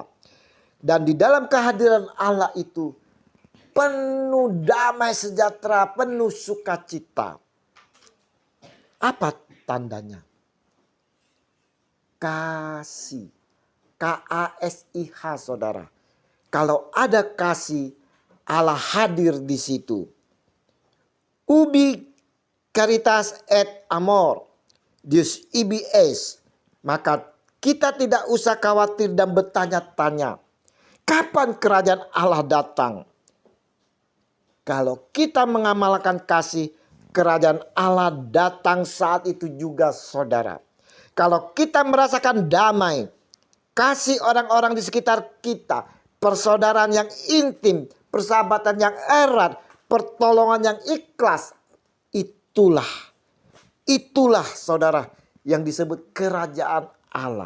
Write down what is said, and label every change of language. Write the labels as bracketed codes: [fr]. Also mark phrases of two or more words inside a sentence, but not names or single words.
[id] Dan di dalam kehadiran Allah itu penuh damai sejahtera, penuh sukacita. Apa tandanya? Kasih. KASIH saudara. Kalau ada kasih, Allah hadir di situ. [la] Ubi caritas et amor, Deus ibi es. [id] Maka kita tidak usah khawatir dan bertanya-tanya, kapan kerajaan Allah datang? Kalau kita mengamalkan kasih, kerajaan Allah datang saat itu juga saudara. Kalau kita merasakan damai, kasih orang-orang di sekitar kita, persaudaraan yang intim, persahabatan yang erat, pertolongan yang ikhlas, itulah saudara yang disebut kerajaan Allah.